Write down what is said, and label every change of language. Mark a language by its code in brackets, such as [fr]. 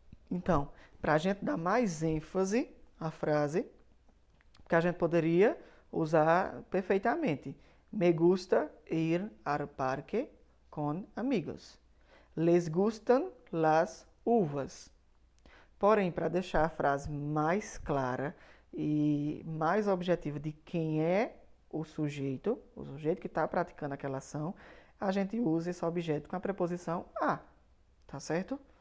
[pt] Então, para a gente dar mais ênfase à frase, que a gente poderia usar perfeitamente. [es] Me gusta ir al parque con amigos. Les gustan las uvas. [pt] Porém, para deixar a frase mais clara e mais objetiva de quem é o sujeito que está praticando aquela ação, a gente usa esse objeto com a preposição a, tá certo?